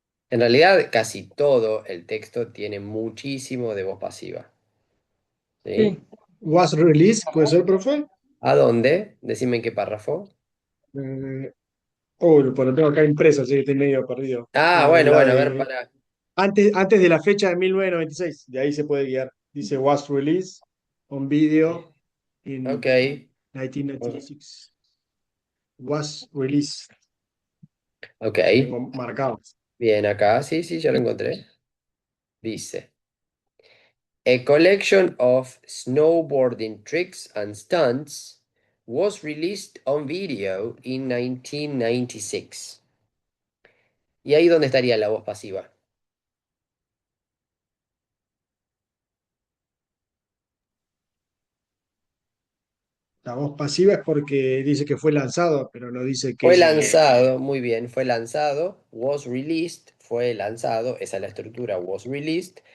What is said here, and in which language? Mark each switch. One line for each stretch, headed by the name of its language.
Spanish: En realidad, casi todo el texto tiene muchísimo de voz pasiva. ¿Sí? Sí, Was release, ¿puede ser, profe? ¿A dónde? Decime en qué párrafo. Eh, oh, pues lo tengo acá impreso, así que estoy medio perdido. Ah, bueno, La bueno, a ver, de para. antes de la fecha de 1996, de ahí se puede guiar.
English: Dice was released on video Ok. in 1996. Was released. Ok.
Spanish: Tengo marcado. Bien, acá, sí, sí, ya lo encontré. Dice.
English: A collection of snowboarding tricks and stunts was released on video in 1996.
Spanish: ¿Y ahí dónde estaría la voz pasiva? La voz pasiva es porque dice que fue lanzado, pero no dice Fue que. lanzado, muy bien, fue lanzado, was released, fue lanzado, esa es la estructura, was released.